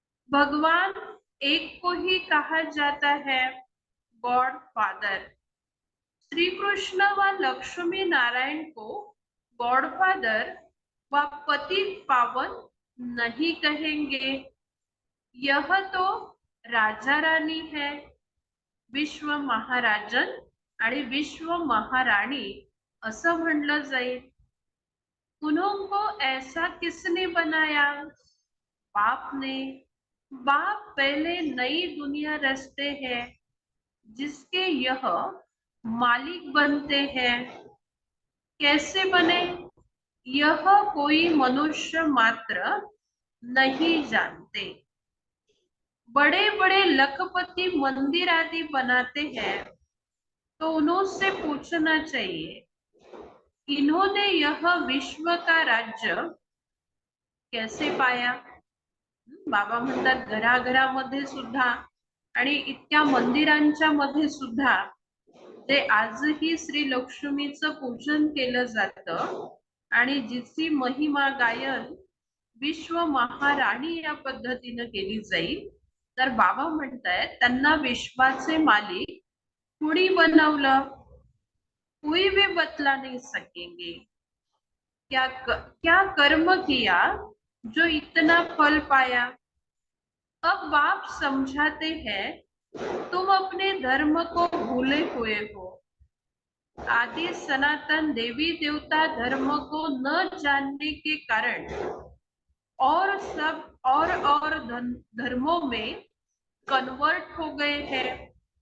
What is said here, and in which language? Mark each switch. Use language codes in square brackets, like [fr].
[hi] भगवान एक को ही कहा जाता है गॉड फादर। श्री कृष्ण व लक्ष्मी नारायण को गॉड फादर व पति पावन नहीं कहेंगे। यह तो राजा रानी है, [mr] विश्व महाराजन आणि विश्व महाराणी असं म्हणलं जाईल। [hi] उन्होंने ऐसा किसने बनाया? बाप ने। बाप पहले नई दुनिया रचते हैं जिसके यह मालिक बनते हैं। कैसे बने यह कोई मनुष्य मात्र नहीं जानते। बड़े बड़े लखपति मंदिर आदि बनाते हैं तो उनसे पूछना चाहिए इन्होंने यह विश्व का राज्य कैसे पाया। [mr] बाबा म्हणतात घराघरामध्ये सुद्धा आणि इतक्या मंदिरांच्या मध्ये सुद्धा ते आजही श्री लक्ष्मीचं पूजन केलं जातं आणि जिची महिमा गायन विश्व महाराणी या पद्धतीने केली जाईल, तर बाबा म्हणतायत त्यांना विश्वाचे मालिक कुणी बनवलं? [hi] कोई भी बतला नहीं सकेंगे। क्या कर्म किया जो इतना फल पाया। अब बाप समझाते हैं तुम अपने धर्म को भूले हुए हो। आदि सनातन देवी देवता धर्म को न जानने के कारण और सब और धर्मों में कन्वर्ट हो गए हैं।